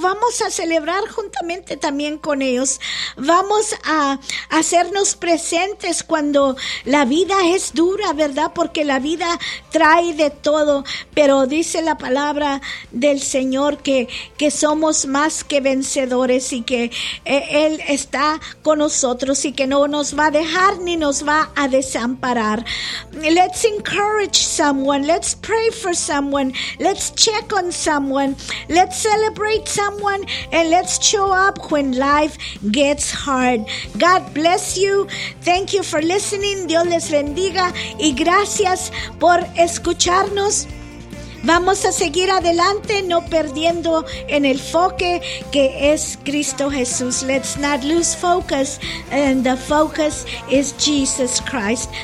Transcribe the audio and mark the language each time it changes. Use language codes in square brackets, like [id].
[es] Vamos a celebrar juntamente también con ellos. Vamos a hacernos presentes cuando la vida es dura, ¿verdad? Porque la vida trae de todo, pero dice la palabra del Señor que somos más que vencedores, y que Él está con nosotros y que no nos va a dejar ni nos va a desamparar. [en] Let's encourage someone. Let's pray for someone. Let's check on someone. Let's celebrate someone. And let's show up when life gets hard. God bless you. Thank you for listening. [es] Dios les bendiga. Y gracias por escucharnos. Vamos a seguir adelante, no perdiendo en el enfoque que es Cristo Jesús. [en] Let's not lose focus, and the focus is Jesus Christ.